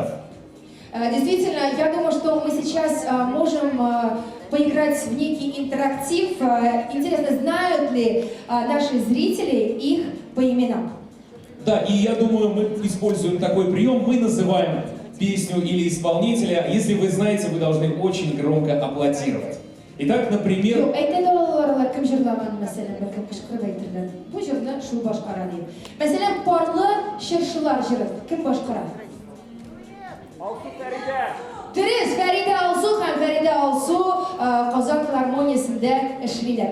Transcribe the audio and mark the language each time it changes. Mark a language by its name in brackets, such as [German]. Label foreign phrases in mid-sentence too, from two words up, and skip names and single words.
[Russian] Действительно, я думаю, что мы сейчас можем поиграть в некий интерактив. Интересно, знают ли наши зрители их по именам? Да, и я думаю, мы используем такой прием, мы называем песню или исполнителя. Если вы знаете, вы должны очень громко аплодировать. Итак, например... [Tatar] Әйтәләр алар кем җырлаган, мәсәлән, бәлкем кычкырып әйтергән. Бу җырны шул башкара дип. Мәсәлән, парлы чыршылар җыры кем башкара? Дөрес, Фәридә Алсу һәм Фәридә Алсу Казан филармониясендә эшлиләр.